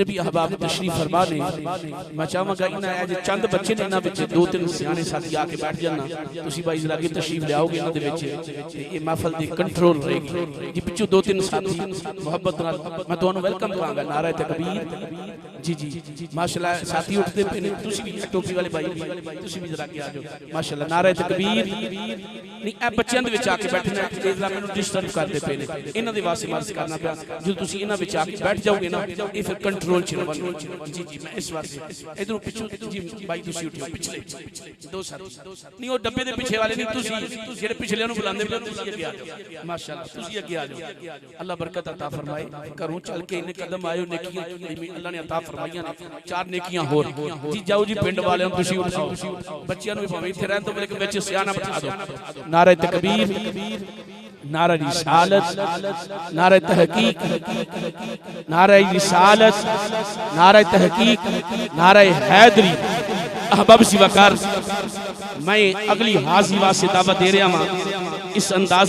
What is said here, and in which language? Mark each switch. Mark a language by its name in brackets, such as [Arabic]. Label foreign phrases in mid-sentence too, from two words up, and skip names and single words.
[Punjabi] بھی احباب تشریف فرما نے میں چاہاں گا انہاں اج چند بچے نے انہاں وچ دو تین سیانے ساتھی آ کے بیٹھ جانا تسیں بھائی ذرا اگے تشریف لیاؤگے انہاں دے وچ تے ایہہ محفل دی کنٹرول رہے گی جی پچھوں دو تین ساتھی محبت نال میں تہانوں ویلکم کراں گا نعرہ تکبیر جی جی ماشاءاللہ ساتھی اٹھدے پے نے تسیں بھی ٹوپی والے بھائی تسیں بھی ذرا اگے آ جاؤ ماشاءاللہ نعرہ تکبیر نہیں اے بچیاں دے وچ آ کے بیٹھنا ہے مینوں ڈسٹرب کردے پے نے انہاں دے واسطے مرج کرنا پیا جو تسیں انہاں وچ آ کے بیٹھ جاؤگے نا ایہہ فیر کنٹرول چھڑوا جی جی میں اس واسطے ادھر پیچھے جی بھائی تسی اٹھو پچھلے دو ساتھ نہیں وہ ڈبے دے پیچھے والے نہیں تسی جڑے پچھلے نوں بلاندے پے تسی اگے آ جاؤ ماشاءاللہ تسی اگے آ جاؤ اللہ برکت عطا فرمائے گھروں چل کے ان قدم آئے نیکیاں اللہ نے عطا فرمائیاں چار نیکیاں ہور جی جاؤ جی پنڈ والے ہم تسی اٹھاؤ بچیاں نوں بھاویں ایتھے رہن تو لیکن وچ سیاںا بٹھا دو نعرہ تکبیر نعرہ رسالت نعرہ تحقیق نعرہ رسالت نعرہ تحقیق نعرہ حیدری احباب سی وقار میں اگلی حاضی واسطے دعوت دے رہا ہوں اس انداز